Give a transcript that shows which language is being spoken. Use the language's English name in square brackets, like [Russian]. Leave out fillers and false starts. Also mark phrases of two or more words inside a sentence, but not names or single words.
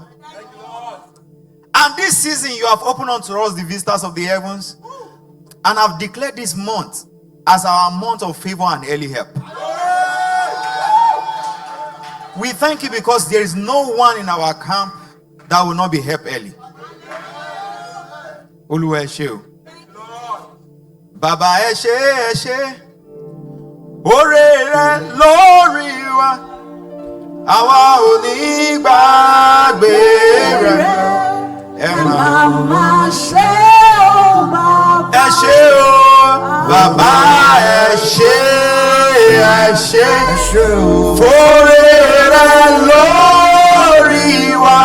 [English] And this season you have opened unto us the vistas of the heavens, and have declared this month as our month of favor and early help. We thank you because there is no one in our camp that will not be helped early. [Yoruba] Oluwa eshe o. Baba eshe eshe. Ore re lórí wa. Àwa ò ní gbàgbé rẹ̀. Ẹ máa ṣe o bàbá. Ẹ ṣé o bàbá ẹ ṣé fóore rẹ̀ lórí wa.